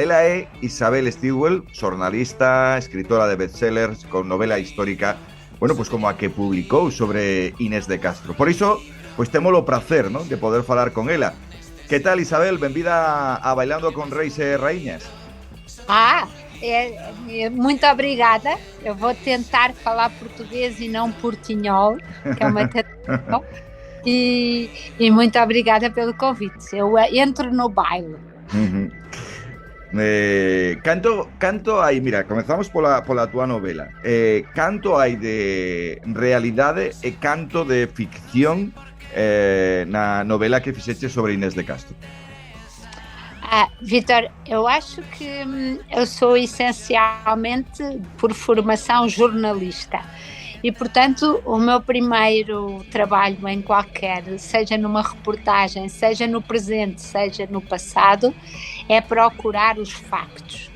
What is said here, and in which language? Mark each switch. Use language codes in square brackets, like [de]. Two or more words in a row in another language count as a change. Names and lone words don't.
[gl] Ela é Isabel Stillwell, xornalista, escritora de bestsellers con novela histórica, bueno, pois como a que publicou sobre Inés de Castro. Por iso, pois temos o prazer, non, de poder falar con ela. Que tal, Isabel? Benvida a Bailando con Reis e Raíñas. [pt] Muito obrigada. Eu vou tentar falar português e não portinhol, que é uma tentativa. E muito obrigada pelo convite. Eu entro no baile. Uh-huh. [gl] Canto hai, mira, comezamos pola túa novela. Canto hai de realidade e canto de ficción na novela que fixeche sobre Inés de Castro? [pt] Vítor, eu acho que eu sou essencialmente, por formação, jornalista. E, portanto, o meu primeiro trabalho em qualquer, seja numa reportagem, seja no presente, seja no passado, é procurar os factos.